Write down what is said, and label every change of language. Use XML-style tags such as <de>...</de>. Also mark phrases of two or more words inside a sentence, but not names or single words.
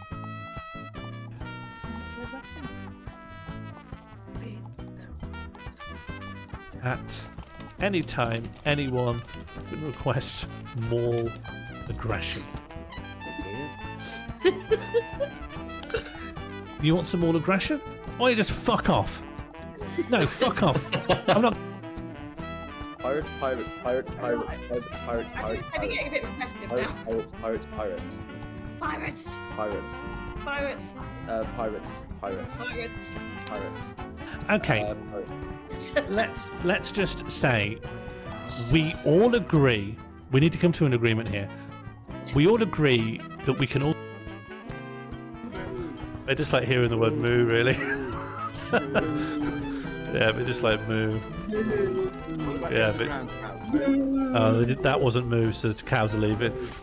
<en>At any time, anyone can request more aggression. You want some more aggression? Or you just fuck off? No, fuck off. I'm not. Pirates, pirates, pirates, pirates, pirates, pirates, I think pirates, it's maybe getting a bit repetitive pirates, now. pirates, pirates, pirates, Pirates. pirates, Pirates. pirates, pirates, Pirates. pirates. Okay, Pirates. let's just say we all agree. We need to come to an agreement here. We all agree that we can all. I just like hearing the word moo, really. Yeah, but just like moo. Yeah, but oh, that wasn't moo, so the cows are leaving.</en>